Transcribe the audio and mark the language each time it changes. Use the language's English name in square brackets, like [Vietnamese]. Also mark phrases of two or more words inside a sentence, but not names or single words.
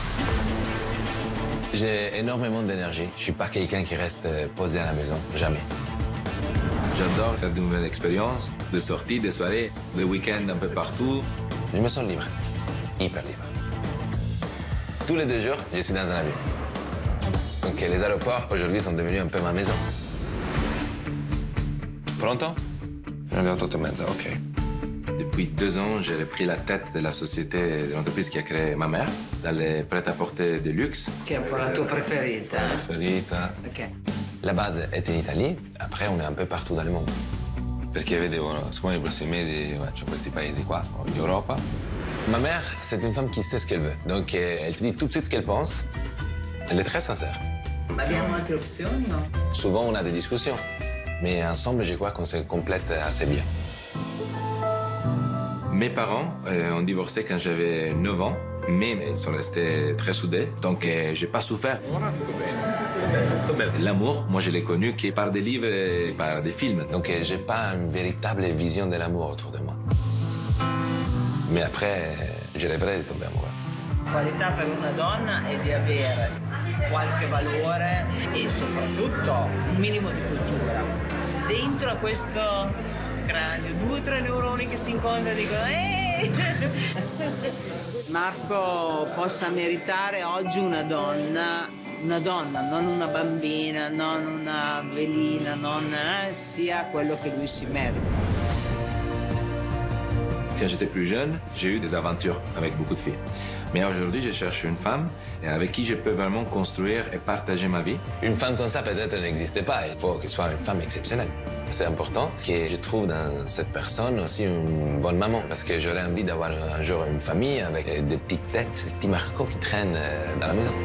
[French] J'ai énormément d'énergie. Je suis pas quelqu'un qui reste posé à la maison, jamais. J'adore faire de nouvelles expériences, des sorties, des soirées, des week-ends un peu partout. Je me sens libre, hyper libre. Tous les 2 jours, je suis dans un avion. Donc les aéroports, aujourd'hui, sont devenus un peu ma maison. [Italian] Pronto? Alle 8:30, ok. [French] Depuis 2 ans, j'ai repris la tête de la société, de l'entreprise qui a créé ma mère, dans les prêt-à-porter de luxe. [Italian] Che è un po' la tua preferita. Preferita. Ok. [French] La base est en Italie, après on est un peu partout dans le monde. [Italian] Perché vedevo, siccome nei prossimi mesi faccio questi paesi qua, in Europa. [French] Ma mère, c'est une femme qui sait ce qu'elle veut. Donc elle te dit tout de suite ce qu'elle pense. Elle est très sincère. [Italian] Ma abbiamo altre opzioni, no? [French] Souvent, on a des discussions. Mais ensemble, je crois qu'on se complète assez bien. Mes parents ont divorcé quand j'avais 9 ans, mais ils sont restés très soudés, donc j'ai pas souffert. L'amour, moi, je l'ai connu que par des livres et par des films. Donc j'ai pas une véritable vision de l'amour autour de moi. Mais après, je rêverais de tomber amoureux. [Italian] Qualità per una donna è di avere qualche valore e soprattutto un minimo di cultura. Dentro a questo cranio, 2 o 3 neuroni che si incontrano e dicono eeeh! Marco possa meritare oggi una donna, non una bambina, non una velina, non sia quello che lui si merita. [French] Quand j'étais plus jeune, j'ai eu des aventures avec beaucoup de filles. Mais aujourd'hui, je cherche une femme avec qui je peux vraiment construire et partager ma vie. Une femme comme ça, peut-être, n'existait pas. Il faut qu'elle soit une femme exceptionnelle. C'est important que je trouve dans cette personne aussi une bonne maman, parce que j'aurais envie d'avoir un jour une famille avec des petites têtes, des petits Marco qui traînent dans la maison.